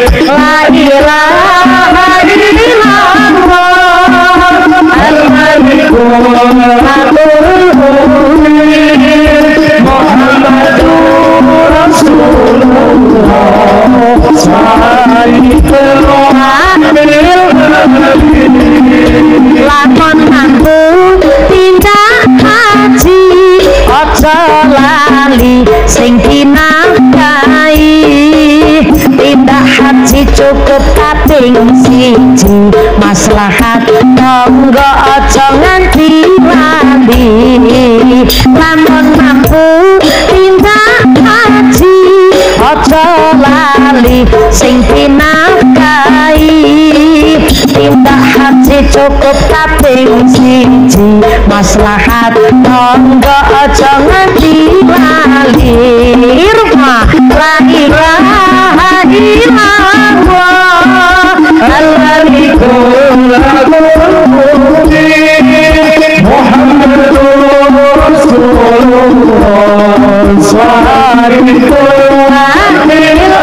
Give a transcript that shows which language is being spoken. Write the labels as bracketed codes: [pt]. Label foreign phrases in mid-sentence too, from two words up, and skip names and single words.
[ar] لا إله إلا الله الملك المبين محمد رسول الله صادق الوعد الأمين. [jv] Lakon nganggo tindak haji aja lali cukup kaping siji maslahat tangga aja nganti lali lamun mampu tindak haji aja lali sing pinakahi tindak haji cukup kaping siji maslahat tangga aja nganti lali irma [ar] لا إله إلا الله الملك محمد رسول الله صلى الله عليه